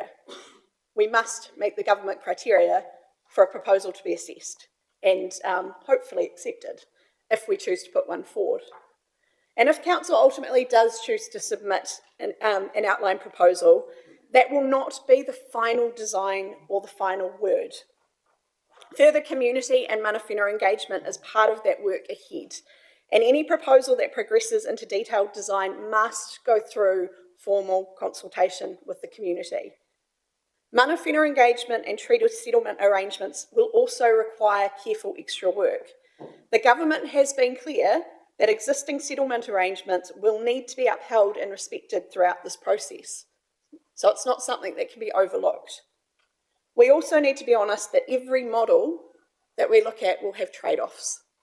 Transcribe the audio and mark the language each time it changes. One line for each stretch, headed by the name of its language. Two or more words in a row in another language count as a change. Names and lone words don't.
English: We must meet the government criteria for a proposal to be assessed and hopefully accepted if we choose to put one forward. And if Council ultimately does choose to submit an outline proposal, that will not be the final design or the final word. Further community and
Māori: mana whenua
English: engagement is part of that work ahead, and any proposal that progresses into detailed design must go through formal consultation with the community.
Māori: Mana whenua
English: engagement and treaty settlement arrangements will also require careful extra work. The government has been clear that existing settlement arrangements will need to be upheld and respected throughout this process. So it's not something that can be overlooked. We also need to be honest that every model that we look at will have trade-offs.